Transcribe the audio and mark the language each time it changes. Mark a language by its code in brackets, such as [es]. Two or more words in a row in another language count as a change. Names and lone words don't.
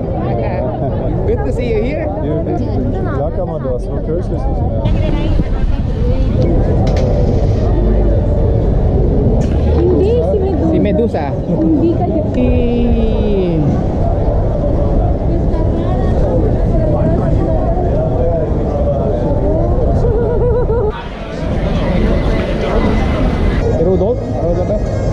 [en] Good to see you here. [de] Ja, kann man das, nur kirchlich nicht mehr. [tl] Si Medusa. Hindi kasi. Rudolf? Rudolf?